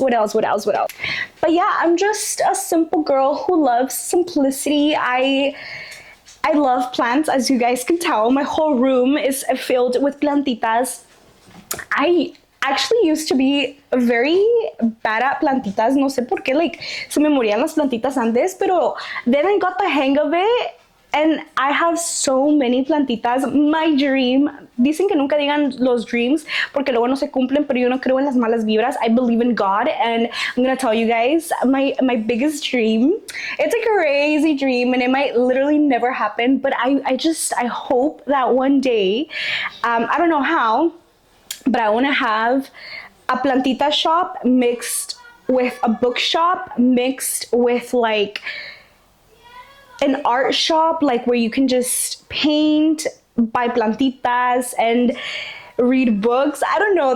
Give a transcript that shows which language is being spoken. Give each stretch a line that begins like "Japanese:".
English: But yeah, I'm just a simple girl who loves simplicity. I love plants, as you guys can tell. My whole room is filled with plantitas. I actually used to be very bad at plantitas.
Spanish: No sé por qué,
English: like,
Spanish: se me morían las plantitas antes, pero
English: then I got the hang of it. And I have so many plantitas. My dream,
Spanish: dicen que nunca digan los dreams porque luego no se cumplen, pero yo no creo en las malas vibras.
English: I believe in God, and I'm gonna tell you guys my biggest dream. It's a crazy dream, and it might literally never happen, but I hope that one day, I don't know how, but I want to have a plantita shop mixed with a bookshop mixed with like an art shop, like where you can just paint, buy plantitas, and read books. I don't know.